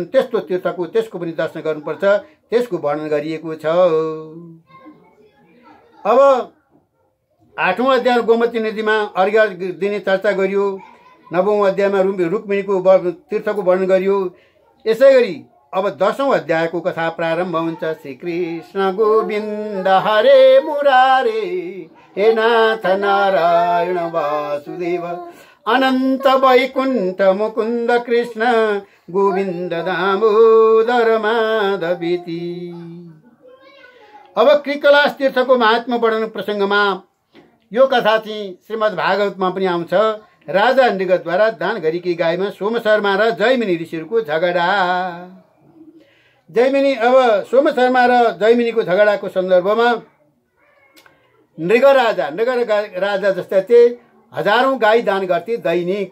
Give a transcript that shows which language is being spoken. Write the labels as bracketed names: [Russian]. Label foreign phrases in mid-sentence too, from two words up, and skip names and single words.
[Nepali] त्यस्तो तीर्थको त्यसको पनि दर्शन गर्नुपर्छ, त्यसको वर्णन गरिएको छ। अब 8औं अध्याय गोमती नदीमा अर्घ्य दिने चर्चा गरियो। 9औं अध्यायमा रुक्मिणीको तीर्थको वर्णन गरियो। यसै गरी अब 10औं अध्यायको कथा प्रारम्भ हुन्छ। [Sanskrit] श्री कृष्ण गोविन्द हरे मुरारे हे नाथ नारायण वासुदेव अनन्त वैकुण्ठ मुकुन्द कृष्ण गोविन्द दामोदर माधवेति। [Nepali] अब कृकलास तीर्थको महात्म्य वर्णन प्रसङ्गमा यो कथा चाहिँ श्रीमद् भागवतमा पनि आउँछ। राजा नृगद्वारा दान गरेकी गाईमा सोमशर्मा र जैमिनी ऋषिहरूको झगडा। अब सोमशर्मा र जैमिनीको झगडाको सन्दर्भमा नृग राजा जस्ता थिए, हजारौं गाई दान गर्थे दैनिक।